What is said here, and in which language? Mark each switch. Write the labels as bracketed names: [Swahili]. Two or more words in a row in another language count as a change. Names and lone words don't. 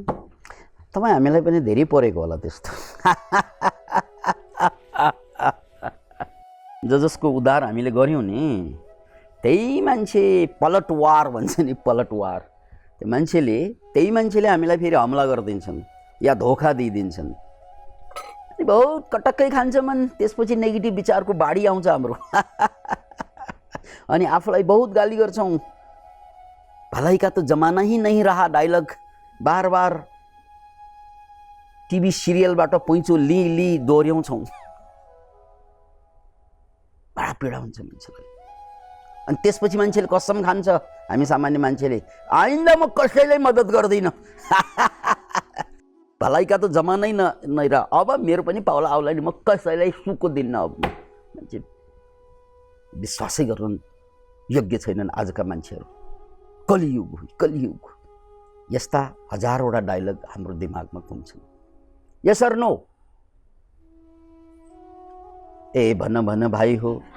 [Nepali] तपाईँ हामीलाई पनि धेरै परेको होला त्यस्तो। जसको उद्धार हामीले गऱ्यौँ नि, त्यही मान्छे पलटवार भन्छ नि, पलटवार। त्यो मान्छेले, त्यही मान्छेले हामीलाई फेरि हमला गरिदिन्छन् या धोका दिइदिन्छन्। बहुत कटक्कै खान्छ मन, त्यसपछि नेगेटिभ विचारको बाढी आउँछ हाम्रो। अनि आफूलाई बहुत गाली गर्छौँ। [Hindi] भलाई का तो जमाना ही नहीं रहा [Nepali] डायलग बार बार टिभी सिरियलबाट पैँचो ली दोहोऱ्याउँछौँ। बडा पीडा हुन्छ मान्छेलाई। अनि त्यसपछि मान्छेले कसम खान्छ, हामी सामान्य मान्छेले, आइन्दा म कसैलाई मद्दत गर्दिनँ। [Hindi] भलाई का तो जमानै नै रहा, [Nepali] अब मेरो पनि पाउला आउला नि, म कसैलाई सुको दिन्न। अब मान्छे विश्वासै गर्न योग्य छैनन् आजका मान्छेहरू। कलियुग हो, कलियुग। यस्ता हजारवटा डायलग हाम्रो दिमागमा घुम्छन्। [English] yes or no? [Nepali] ए भन भन भाइ हो।